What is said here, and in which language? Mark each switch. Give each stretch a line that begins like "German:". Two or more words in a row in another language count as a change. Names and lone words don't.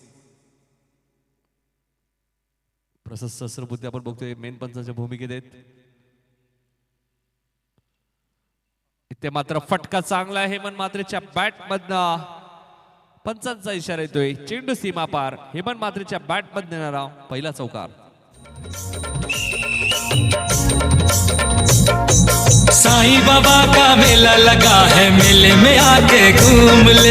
Marathi: प्रशस्त सहस्रबुद्धी आपण बघतोय मेन पंचांच्या भूमिकेत आहेत. इथे मात्र फटका चांगला आहे हेमंत म्हात्रेच्या बॅट मधनं. पंचांचा इशारा येतोय चेंडू सीमा पार. हेमंत म्हात्रेच्या बॅट मधून येणारा पहिला चौकार.
Hindi: साईं बाबा का मेला लगा है, मेले में आके घूम ले.